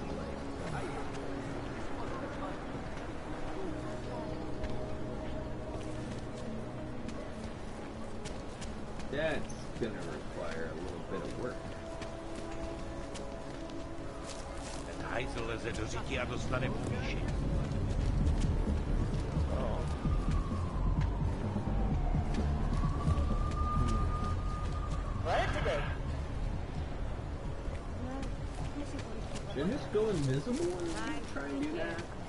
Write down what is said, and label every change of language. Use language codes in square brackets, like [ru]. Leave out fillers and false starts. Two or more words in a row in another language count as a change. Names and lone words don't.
[en] That's gonna require a little bit of work. [cs] Ten hajzel leze do řití a dostane povýšení. [en] What today? Should I just go invisible and try and do that?